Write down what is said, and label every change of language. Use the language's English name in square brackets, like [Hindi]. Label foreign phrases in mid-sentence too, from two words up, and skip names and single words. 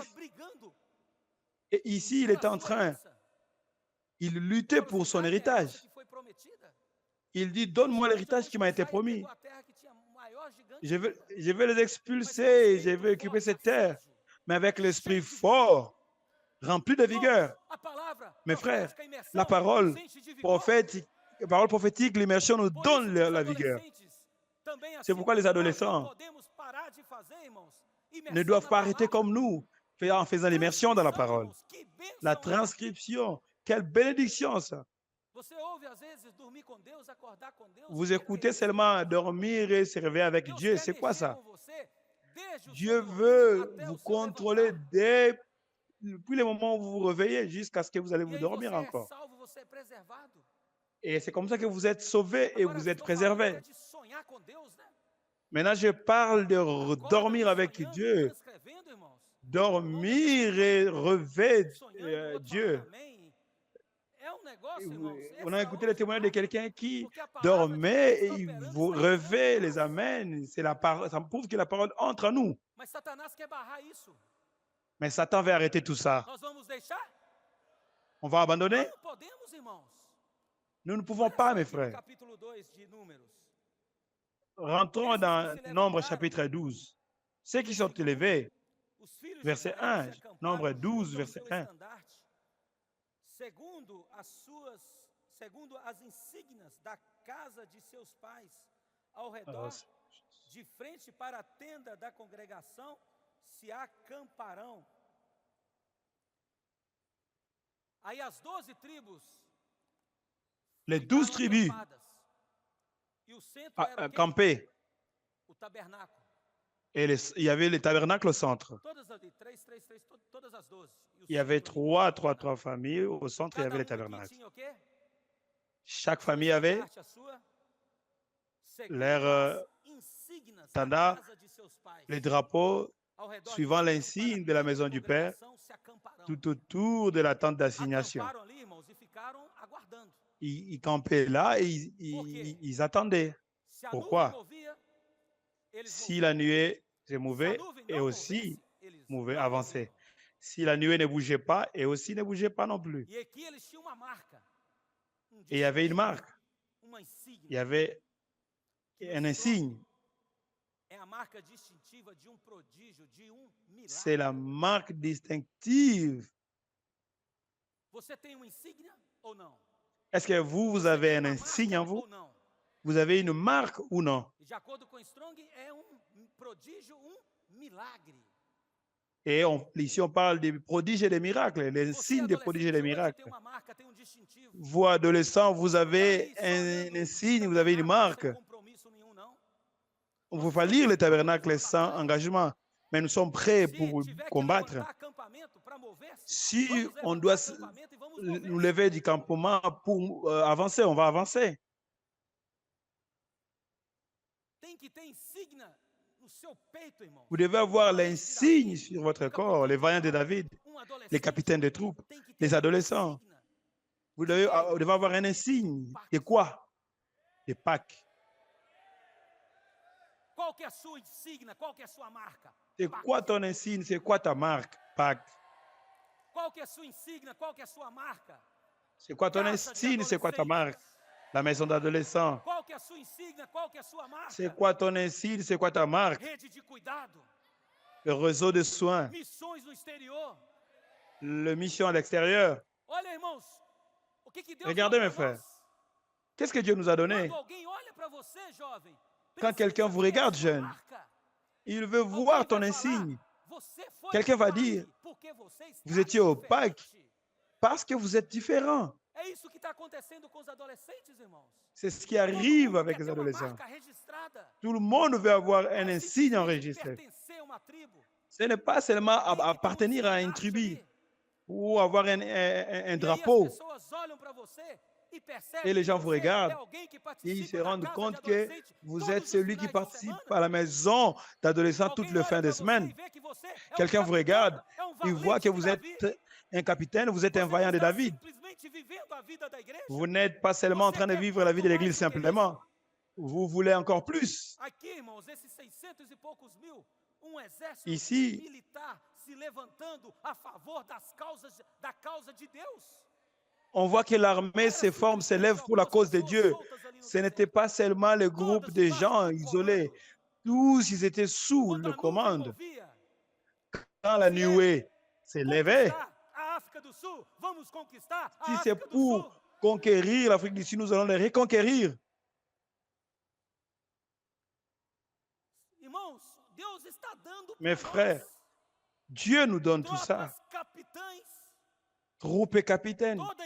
[French] Et ici, il est en train, il luttait pour son héritage. Il dit, donne-moi l'héritage qui m'a été promis. Je vais les expulser, je vais occuper cette terre, mais avec l'esprit fort, rempli de vigueur. Mes frères, [Portuguese] profética, imersão, [French] la [Portuguese] nos enche de vigor. [French] parole prophétique, l'immersion nous [Portuguese] Por [French] donne [Portuguese] isso que os [French] la vigueur. [Portuguese] adolescentes, também [French] C'est [Portuguese] assim [French] pourquoi les [Portuguese] como nós, não [French] adolescents [Portuguese] podemos parar de fazer, irmãos, [French] ne [Portuguese] imersão [French] doivent [Portuguese] na [French] pas arrêter [Portuguese] palavra. [French] comme nous en faisant l'immersion dans la [Portuguese] Transcrição, [French] parole. [Portuguese] irmãos, que [French] La [Portuguese] bênção é. [French] transcription, quelle bénédiction ça. [Portuguese] Você ouve às vezes dormir com Deus, acordar com Deus. [French] Vous [Portuguese] O que é [French] écoutez [Portuguese] isso? [French] seulement dormir et se réveiller avec [Portuguese] Deus [French] Dieu, [Portuguese] quer [French] c'est quoi [Portuguese] mexer [French] ça? [Portuguese] com você desde o [French] Dieu [Portuguese] seu dormir [French] veut [Portuguese] até [French] vous [Portuguese] o seu [French] contrôler [Portuguese] levantar. [French] depuis le moment où vous vous réveillez jusqu'à ce que vous allez [Portuguese] E [French] vous [Portuguese] aí [French] dormir [Portuguese] você é [French] encore. [Portuguese] salvo, você é preservado. [French] Et c'est comme ça que vous êtes sauvés et [Portuguese] Agora, [French] vous êtes [Portuguese] estou falando [French] préservés. [Portuguese] até de sonhar com Deus, né? [French] Maintenant, je parle de [Portuguese] Acorda [French] dormir avec [Portuguese] sonhando, [French] Dieu, [Portuguese] transcrevendo, irmãos. [French] dormir et rêver [Portuguese] Sonhando, o outro [French] Dieu. [Portuguese] falando amém. É um negócio, [French] Et [Portuguese] irmãos. [French] on a écouté le témoignage de quelqu'un qui [Portuguese] Porque a palavra de [French] dormait [Portuguese] Deus [French] et [Portuguese] está [French] il [Portuguese] operando, [French] vous [Portuguese] está entrando [French] rêvait [Portuguese] em [French] les [Portuguese] nós. [French] amens. Ça prouve que la parole entre en nous. [Portuguese] Mas Satanás quer barrar isso. [French] Mais Satan veut arrêter tout ça. [Portuguese] Nós vamos deixar? [French] On va abandonner? [Portuguese] Não podemos, irmãos. [French] Nous ne pouvons [Portuguese] Olha [French] pas, [Portuguese] só [French] mes [Portuguese] aqui no [French] frères. [Portuguese] capítulo 2 de Números. [French] Rentrons dans Nombre chapitre 12. Ceux qui sont élevés, [Portuguese] Os filhos de [French] verset [Portuguese] Israel [French] 1, [Portuguese] se acamparam [French] Nombre [Portuguese] junto [French] 12, [Portuguese] ao [French] verset [Portuguese] seu [French] 1. [Portuguese] estandarte, segundo as insígnias da casa de seus pais, ao redor, de frente para a tenda da congregação, se acamparão. Aí as 12 tribos [French] Les 12 [Portuguese] ficaram [French] tribus [Portuguese] acampadas. E o centro era o quê? [French] campaient. [Portuguese] O tabernáculo. [French] Et il y avait le tabernacle au centre. [Portuguese] Todas ali, todas as 12. E o [French] Il y avait [Portuguese] centro ali, [French] trois familles. Au centre, il y [Portuguese] cada [French] avait le [Portuguese] uma aqui [French] tabernacle. [Portuguese] tinha o quê? [French] Chaque [Portuguese] Seu [French] famille avait [Portuguese] estandarte, a sua, segundo [French] leur [Portuguese] as insígnias da [French] standard, [Portuguese] casa de seus pais. [French] les drapeaux [Portuguese] Ao redor de [French] suivant [Portuguese] frente [French] l'insigne [Portuguese] para [French] de la [Portuguese] a tenda [French] maison du Père, [Portuguese] congregação se acamparão. [French] tout autour de la tente d'assignation. [Portuguese] Acamparam ali, irmãos, e ficaram aguardando. [French] Ils campaient là et ils attendaient. [Portuguese] Se a [French] Pourquoi? [Portuguese] nuvem movia, eles [French] Si la nuée se [Portuguese] moviam. Se a [French] mouvait, [Portuguese] nuvem [French] et [Portuguese] não [French] aussi [Portuguese] movesse, eles [French] mouvait, [Portuguese] não [French] avançait. [Portuguese] moviam. [French] Si la nuée ne bougeait pas, et aussi ne bougeait pas non plus. [Portuguese] E aqui eles tinham uma marca. [French] Et il y avait une [Portuguese] distintivo, [French] marque, [Portuguese] uma [French] il y [Portuguese] insígnia. [French] avait [Portuguese] que [French] un [Portuguese] no [French] insigne. [Portuguese] Strong é a marca distintiva de prodígio, de [French] C'est la [Portuguese] milagre. [French] marque distinctive. [Portuguese] Você tem uma insígnia ou não? [French] Est-ce que vous [Portuguese] Você [French] avez [Portuguese] tem [French] un [Portuguese] uma [French] insigne [Portuguese] marca [French] en vous? [Portuguese] ou não? [French] Vous avez une marque ou non? [Portuguese] E de acordo com Strong, é prodígio, milagre. [French] Et ici, on parle des prodiges et des miracles, les [Portuguese] Você, [French] signes des prodiges et des [Portuguese] adolescente, hoje, [French] miracles. [Portuguese] tem uma marca, tem distintivo. [French] Vous, adolescents, vous avez [Portuguese] Aí, só [French] un [Portuguese] olhando [French] signe, [Portuguese] o [French] vous avez une [Portuguese] tabernáculo, [French] marque. [Portuguese] sem compromisso nenhum, não. [French] On ne peut pas lire le tabernacle sans engagement, mais nous sommes prêts [Portuguese] Se [French] pour [Portuguese] tiver que [French] combattre. [Portuguese] levantar acampamento para mover-se, [French] Si [Portuguese] vamos [French] on [Portuguese] levantar [French] doit [Portuguese] acampamento e vamos [French] nous [Portuguese] mover. [French] lever du campement pour avancer, on va avancer. [Portuguese] Tem que ter insígnia no seu peito, irmão. [French] Vous devez avoir l'insigne sur votre corps, les vaillants de David, les capitaines de troupes, [Portuguese] Tem que ter [French] les [Portuguese] uma [French] adolescents. [Portuguese] insígnia. [French] Vous devez avoir un insigne. De quoi? De Pâques. [Portuguese] Qual que é a sua insígnia? Qual que é a sua marca? [French] C'est quoi ton insigne? C'est quoi ta marque? Pâques. [Portuguese] Qual que é a sua insígnia? Qual que é a sua marca? [French] C'est quoi ton [Portuguese] Casa de [French] insigne? C'est quoi ta marque? [Portuguese] adolescentes. [French] La maison d'adolescents. [Portuguese] Qual que é a sua insígnia? Qual que é a sua marca? [French] C'est quoi ton insigne? C'est quoi ta marque? [Portuguese] Rede de cuidado, [French] Le réseau de soins, [Portuguese] missões no exterior. [French] la mission à l'extérieur. [Portuguese] Olha, irmãos, o que Deus [French] Regardez, [Portuguese] deu [French] mes [Portuguese] pra [French] frères. [Portuguese] nós. [French] Qu'est-ce que Dieu nous a donné? [Portuguese] Quando alguém olha para você, jovem, [French] Quand [Portuguese] precisa [French] quelqu'un vous [Portuguese] ver a [French] regarde, [Portuguese] sua [French] jeune, [Portuguese] marca. [French] Il veut [Portuguese] Alguém [French] voir [Portuguese] vai [French] ton [Portuguese] falar, [French] insigne. [Portuguese] você foi [French] Quelqu'un va [Portuguese] Pâques [French] dire, [Portuguese] porque você está [French] vous étiez au [Portuguese] diferente. [French] Pâques parce que vous êtes différents. [Portuguese] É isso que está acontecendo com os adolescentes, irmãos. [French] C'est ce qui [Portuguese] Todo [French] arrive [Portuguese] mundo [French] avec [Portuguese] quer [French] les [Portuguese] ter uma [French] adolescents. [Portuguese] marca registrada. [French] Tout le monde veut avoir un [Portuguese] Mas [French] insigne [Portuguese] simplesmente [French] enregistré. [Portuguese] pertencer a uma tribo. [French] Ce n'est pas seulement [Portuguese] Tem que ter um [French] appartenir à une [Portuguese] estandarte [French] tribu [Portuguese] ali. [French] ou avoir un [Portuguese] E aí as [French] drapeau. [Portuguese] pessoas olham para você e percebem [French] Et les [Portuguese] que [French] gens vous [Portuguese] você é [French] regardent [Portuguese] alguém que [French] Et ils [Portuguese] participa [French] se [Portuguese] da [French] rendent [Portuguese] casa de [French] compte que [Portuguese] adolescente [French] vous [Portuguese] todos [French] êtes [Portuguese] os [French] celui qui [Portuguese] finais de [French] participe [Portuguese] semana. [French] à la maison d'adolescents toutes [Portuguese] Alguém [French] les [Portuguese] olha [French] fins de [Portuguese] pra você [French] semaine. [Portuguese] e vê que você é um [French] Quelqu'un vous [Portuguese] capitão, [French] regarde, [Portuguese] é um [French] il voit [Portuguese] valente [French] que [Portuguese] de [French] vous [Portuguese] Davi. [French] êtes un capitaine, vous êtes un [Portuguese] Você [French] vaillant [Portuguese] não [French] de [Portuguese] está [French] David. [Portuguese] simplesmente vivendo a vida da igreja. [French] Vous n'êtes pas seulement en train de vivre la vie de l'Église simplement. Vous voulez encore plus. [Portuguese] Aqui, irmãos, esses 600 e poucos mil, exército [French] Ici, [Portuguese] militar se levantando a favor da causa de Deus. [French] on voit que l'armée se forme, se lève pour la cause de Dieu. Ce n'était pas seulement le groupe de gens isolés. Tous, ils étaient sous [Portuguese] Quando [French] le [Portuguese] a nuvem [French] commande. [Portuguese] movia, [French] Quand la nuée s'est levée, [Portuguese] conquistar a África do Sul [French] Si c'est pour conquérir l'Afrique du Sud, nous allons les reconquérir. Mes frères, Dieu nous donne tout ça. Troupes et capitaines.